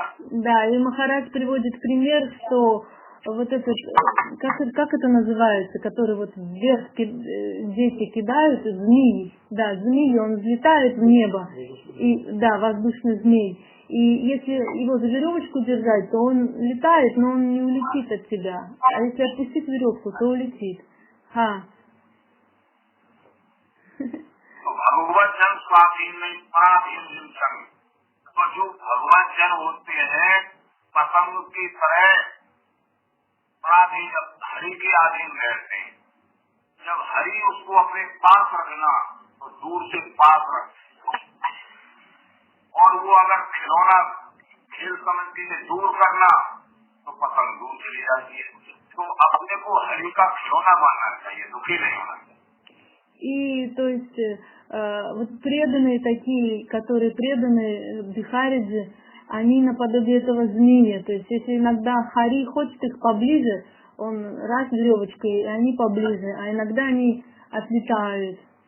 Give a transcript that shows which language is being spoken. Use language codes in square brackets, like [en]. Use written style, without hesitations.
[ru] Да, и Махарадж приводит пример, что вот этот, как это называется, который вот вверх дети кидают, змеи, да, змеи, он взлетает в небо, и, да, воздушный змей, и если его за веревочку держать, то он летает, но он не улетит от тебя, а если отпустить веревку, то улетит. [hi] हाँ। भगवत जन स्वाधीन नहीं पराधीन चिंतन। तो जो भगवत जन होते हैं पतंग की तरह पराधीन, हरि के अधीन रहते हैं। जब हरि उसको अपने पास रखना तो दूर से पास रख, और वो अगर खिलौना खेल समझती से दूर करना तो पतंग दूर चली जाती है। तो अपने को हरि का खिलौना मानना चाहिए, दुखी नहीं होना चाहिए। [ru] И то есть вот преданные такие, которые преданы Бихариджи, они наподобие этого змея. То есть если иногда Хари хочет их поближе, он раз веревочкой, и они поближе, а иногда они отлетают.